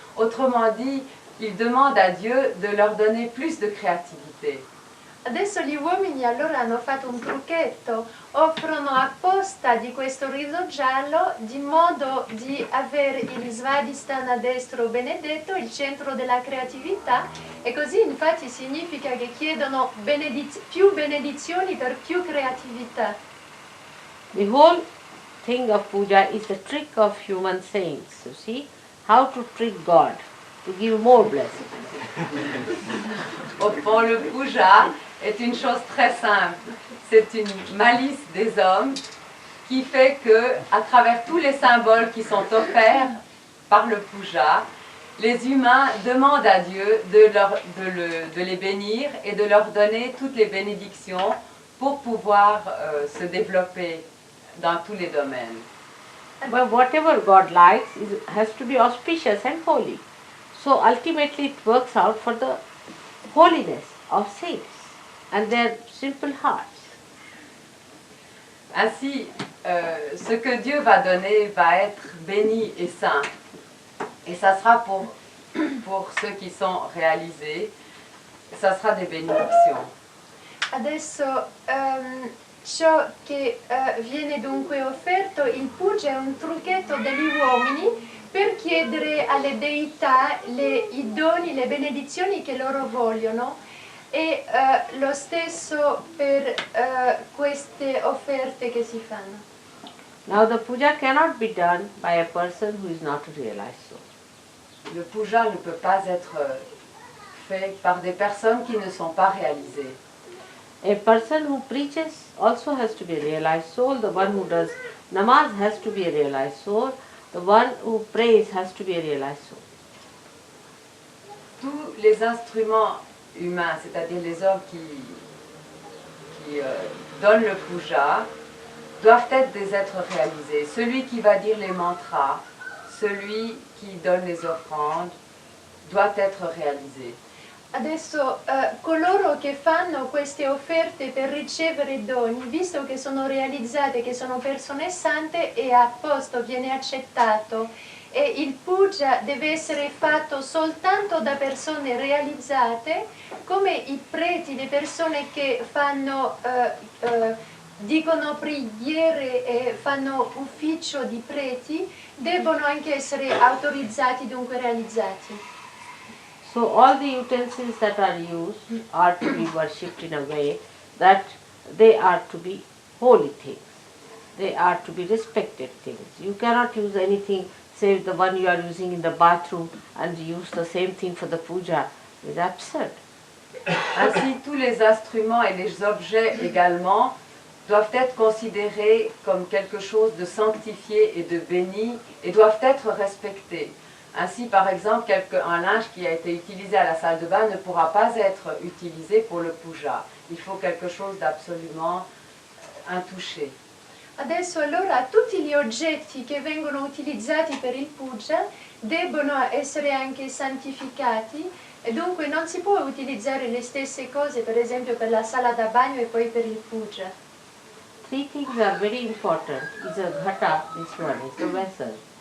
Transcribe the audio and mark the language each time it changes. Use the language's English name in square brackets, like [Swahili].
[French] Autrement dit, ils demandent à Dieu de leur donner plus de créativité. [Italian] Adesso gli uomini allora hanno fatto un trucchetto, offrono apposta di questo riso giallo di modo di avere il Svadhisthana destro benedetto, il centro della creatività, e così infatti significa che chiedono più benedizioni per più creatività. [English] The whole thing of puja is the trick of human saints, you see, how to trick God, to give more blessings. [French] Au fond, le puja est une chose très simple. C'est une malice des hommes qui fait que, à travers tous les symboles qui sont offerts par le puja, les humains demandent à Dieu de les bénir et de leur donner toutes les bénédictions pour pouvoir se développer dans tous les domaines. [English] But whatever God likes has to be auspicious and holy. So ultimately it works out for the holiness of saints and their simple hearts. [French] Ainsi, ce que Dieu va donner va être béni et saint. Et ça sera pour ceux qui sont réalisés, ça sera des bénédictions. [Italian] Adesso ciò che viene dunque offerto, il puja è un trucchetto degli uomini per chiedere alle deità i doni, le benedizioni che loro vogliono, e lo stesso per queste offerte che si fanno. [English] Now the puja cannot be done by a person who is not a realized soul. [French] Le puja ne peut pas être fait par des personnes qui ne sont pas réalisées. [English] A person who preaches also has to be a realized soul. The one who does namaz has to be a realized soul. The one who prays has to be a realized soul. [French] tous les instruments humains, c'est-à-dire les hommes qui donnent le puja, doivent être des êtres réalisés. Celui qui va dire les mantras, celui qui donne les offrandes, doit être réalisé. [Italian] Adesso coloro che fanno queste offerte per ricevere doni, visto che sono realizzate, che sono persone sante, è a posto, viene accettato. E il puja deve essere fatto soltanto da persone realizzate, come i preti, le persone che fanno, dicono preghiere e fanno ufficio di preti, debbono anche essere autorizzati, dunque realizzati. [English] So all the utensils that are used are to be worshipped in a way that they are to be holy things. They are to be respected things. You cannot use anything save the one you are using in the bathroom and use the same thing for the puja. It's absurd. [French] Ainsi, tous les instruments et les objets également doivent être considérés comme quelque chose de sanctifié et de béni et doivent être respectés. Ainsi, par exemple, un linge qui a été utilisé à la salle de bain ne pourra pas être utilisé pour le puja. Il faut quelque chose d'absolument intouché. [Italian] Adesso allora tutti gli oggetti che vengono utilizzati per il puja debbono essere anche santificati e dunque non si può utilizzare le stesse cose, per esempio per la sala da bagno e poi per il puja. [English] Three things are very important. Is a ghata, this one is the vessel.